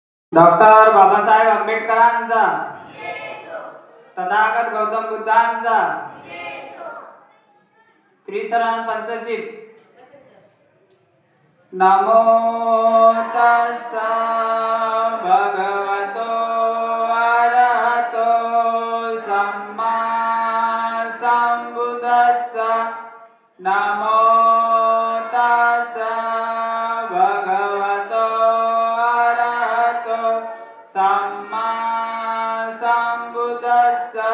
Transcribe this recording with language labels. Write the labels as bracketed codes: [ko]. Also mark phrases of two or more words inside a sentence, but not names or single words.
[mr] डॉक्टर बाबासाहेब आंबेडकरांचा, तथागत गौतम बुद्धांचा, त्रिशरण पंचशील. [pi] नमो तस्सा भगवतो अरहतो सम्मा संबुद्धस्सा. नमो तस्सा भगवतो अरहतो सम्मा संबुद्धस्सा.